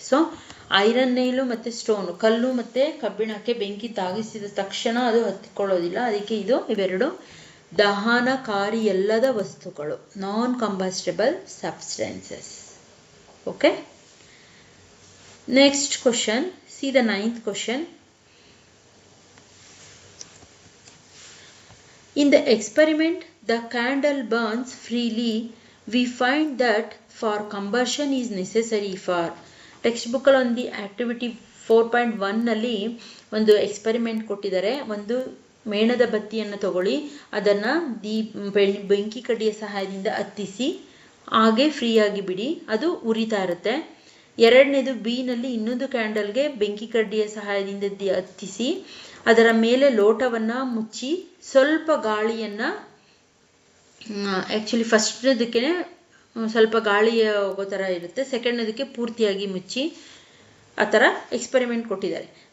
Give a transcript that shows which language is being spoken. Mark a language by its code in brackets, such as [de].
[kn] So iron ನೇಲು ಮತ್ತು stone, ಕಲ್ಲು ಮತ್ತು ಕಬ್ಬಿಣಕ್ಕೆ ಬೆಂಕಿ ತಾಗಿಸಿದ ತಕ್ಷಣ ಅದು ಹತ್ತಿಕೊಳ್ಳೋದಿಲ್ಲ, ಅದಕ್ಕೆ ಇವೆರಡು ದಹನಕಾರಿಯಲ್ಲದ ವಸ್ತುಗಳು, [en] Non combustible substances. Okay, next question. See the 9th question. In the experiment, the candle burns freely. We find that for combustion is necessary for. [kn] Text ಬುಕ್ಕಲ್ಲಿ ಒಂದು ಆಕ್ಟಿವಿಟಿ 4.1 ನಲ್ಲಿ ಒಂದು ಎಕ್ಸ್ಪೆರಿಮೆಂಟ್ ಕೊಟ್ಟಿದ್ದಾರೆ. ಒಂದು ಮೇಣದ ಬತ್ತಿಯನ್ನು ತಗೊಳ್ಳಿ, ಅದನ್ನು ಬೆಂಕಿ ಕಡ್ಡಿಯ ಸಹಾಯದಿಂದ ಹತ್ತಿಸಿ, ಹಾಗೆ ಫ್ರೀಯಾಗಿ ಬಿಡಿ, ಅದು ಉರಿತಾ ಇರುತ್ತೆ. ಎರಡನೇದು ಬಿ ನಲ್ಲಿ ಇನ್ನೊಂದು ಕ್ಯಾಂಡಲ್ಗೆ ಬೆಂಕಿ ಕಡ್ಡಿಯ ಸಹಾಯದಿಂದ ಹತ್ತಿಸಿ, ಅದರ ಮೇಲೆ ಲೋಟವನ್ನು ಮುಚ್ಚಿ ಸ್ವಲ್ಪ ಗಾಳಿಯನ್ನು, ಆ್ಯಕ್ಚುಲಿ ಫಸ್ಟ್ನೇದಕ್ಕೆ ಸ್ವಲ್ಪ ಗಾಳಿ ಹೋಗೋ ಥರ ಇರುತ್ತೆ, ಸೆಕೆಂಡ್ನೇದಕ್ಕೆ ಪೂರ್ತಿಯಾಗಿ ಮುಚ್ಚಿ, ಆ ಥರ ಎಕ್ಸ್ಪೆರಿಮೆಂಟ್ ಕೊಟ್ಟಿದ್ದಾರೆ.